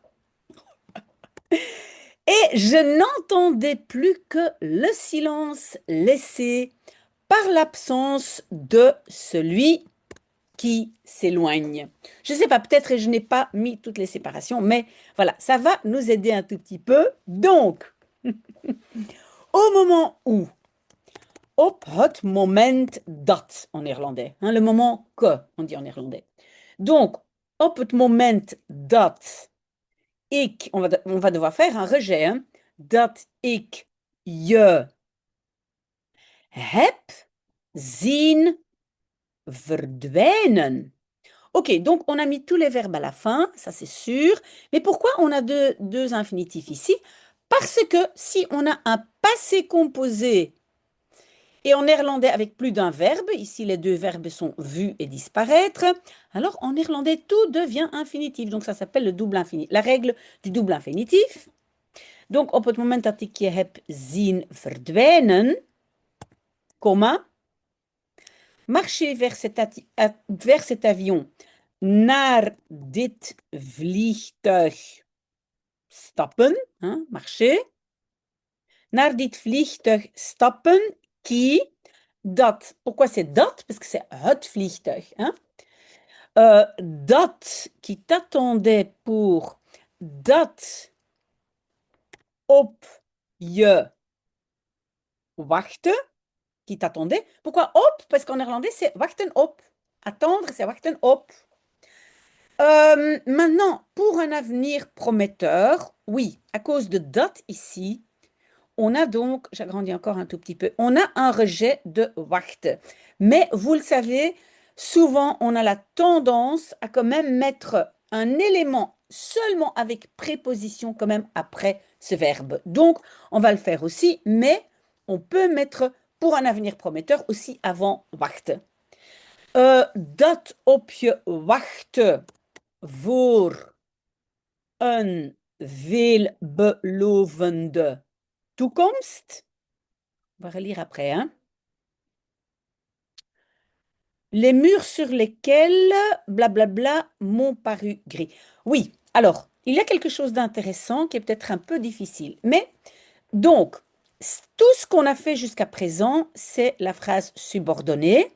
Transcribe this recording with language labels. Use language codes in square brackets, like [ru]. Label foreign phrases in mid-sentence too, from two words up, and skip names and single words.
[fr] et je n'entendais plus que le silence laissé par l'absence de celui qui s'éloigne. Je ne sais pas, peut-être que je n'ai pas mis toutes les séparations, mais voilà, ça va nous aider un tout petit peu. Donc, au moment où, [nl] op het moment dat [fr] en néerlandais, hein, le moment que, on dit en néerlandais. Donc, [nl] op het moment dat ik, [fr] on va devoir faire un rejet, hein, [nl] dat ik je heb zien verdwijnen. [fr] Ok, donc on a mis tous les verbes à la fin, ça c'est sûr. Mais pourquoi on a deux infinitifs ici? Parce que si on a un passé composé et en néerlandais avec plus d'un verbe, ici les deux verbes sont vu et disparaître, alors en néerlandais tout devient infinitif. Donc ça s'appelle le double infinitif, la règle du double infinitif. [nl] Donc op het moment dat ik je heb zien verdwijnen, comma, [fr] marcher vers cet avion [nl] naar dit vliegtuig stappen, [fr] hein, marcher, [nl] naar dit vliegtuig stappen, [fr] qui, dat, pourquoi c'est dat? Parce que c'est [nl] het vliegtuig, [fr] hein? Dat qui t'attendait pour [nl] dat op je wachten, [fr] qui t'attendait. Pourquoi op? Parce qu'en néerlandais, c'est [nl] wachten op. [fr] Attendre, c'est [nl] wachten op. [fr] Maintenant, pour un avenir prometteur, oui, à cause de date ici, on a donc, j'agrandis encore un tout petit peu, on a un rejet de wacht. Mais vous le savez, souvent on a la tendance à quand même mettre un élément seulement avec préposition quand même après ce verbe. Donc, on va le faire aussi, mais on peut mettre pour un avenir prometteur aussi avant wacht. [nl] Dat op je wachten voor een veelbelovende toekomst. [fr] On va relire après, hein. Les murs sur lesquels, blablabla, m'ont paru gris. Oui, alors, il y a quelque chose d'intéressant qui est peut-être un peu difficile. Mais, donc, tout ce qu'on a fait jusqu'à présent, c'est la phrase subordonnée.